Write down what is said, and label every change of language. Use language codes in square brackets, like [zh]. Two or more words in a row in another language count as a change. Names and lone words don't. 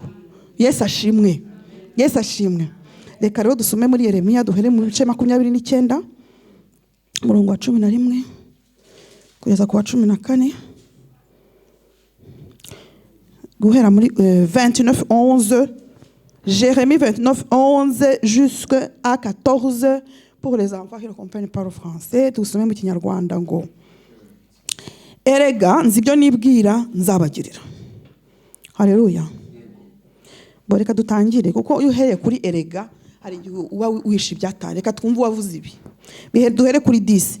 [rw] Yesu ashimwe. Yesu ashimwe. Reka rero dusome muri Yeremiya duhere mu bice 29 umurongo wa 11 kugeza ku wa 14. Guhera muri [fr] 29:11 Jérémie 29, 11 jusqu'à 14 pour les enfants qui ne comprennent pas le français. [rw] Tusome mu Kinyarwanda ngo erega nzi ibyo nibwira nzabagirira. Haleluya. Boreka dutangire kuko iyo uhereye kuri erega hari igihe uba wishe ibyatari. Reka twumve uwavuze ibi. Duhere kuri 10.